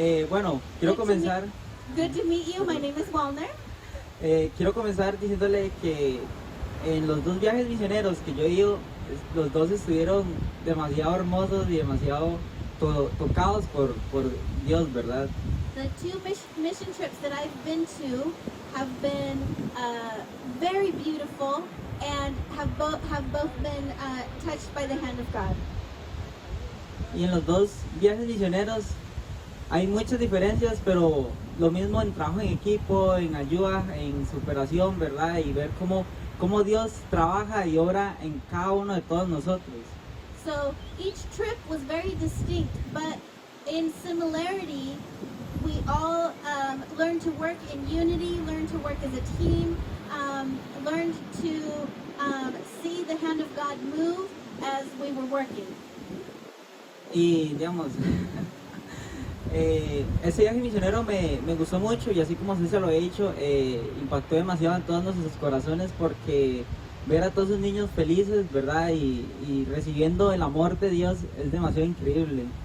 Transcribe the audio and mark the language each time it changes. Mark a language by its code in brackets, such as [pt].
[es] Bueno, quiero comenzar. [en] Good to meet you. My name is Wagner. [es] Quiero comenzar diciéndole que en los dos viajes misioneros que yo he ido, los dos estuvieron demasiado hermosos y demasiado tocados por Dios, ¿verdad? [en] The two mission trips that I've been to have been very beautiful and have both been touched by the hand of God. [es] Y en los dos viajes misioneros hay muchas diferencias, pero lo mismo en trabajo en equipo, en ayuda, en superación, ¿verdad? Y ver cómo Dios trabaja y obra en cada uno de todos nosotros. [en] So each trip was very distinct, but in similarity, we all learned to work in unity, learned to work as a team, learned to see the hand of God move as we were working. [es] Y digamos, ese viaje misionero me gustó mucho, y así como se lo he dicho, impactó demasiado en todos nuestros corazones, porque ver a todos esos niños felices, ¿verdad? Y recibiendo el amor de Dios es demasiado increíble.